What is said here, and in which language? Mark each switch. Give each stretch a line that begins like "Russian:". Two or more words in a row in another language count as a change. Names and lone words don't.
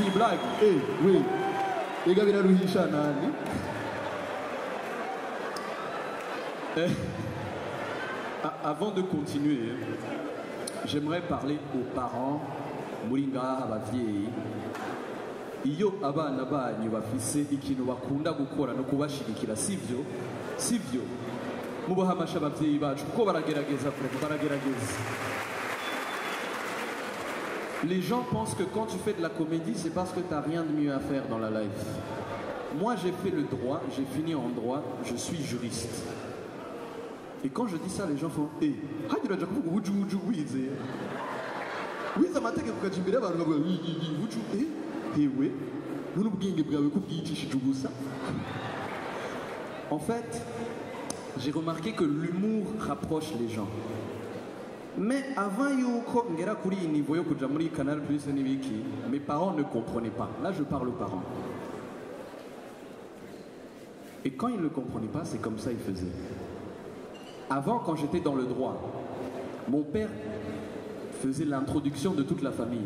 French: blague. Eh, oui. Les gars, avant de continuer, j'aimerais parler aux parents,
Rundi: Moringa abavyeyi. Iyo abana banyu bafise ikintu bakunda gukora no kubashigikira sivyo mubaha amasha abavyeyi bacu kuko baragerageza.
French: Les gens pensent que quand tu fais de la comédie, c'est parce que tu n'as rien de mieux à faire dans la life. Moi, j'ai fait le droit, j'ai fini en droit, je suis juriste. Et quand je dis ça, les gens font « Eh, en fait, j'ai remarqué que l'humour rapproche les gens. Mais avant
Rundi: yuko ngera kuri niveau yo kuja muri Canal Plus n'ibiki,
French: mes parents ne comprenaient pas. Là, je parle aux parents. Et quand ils ne comprenaient pas, c'est comme ça ils faisaient. Avant, quand j'étais dans le droit, mon père faisait l'introduction de toute la famille.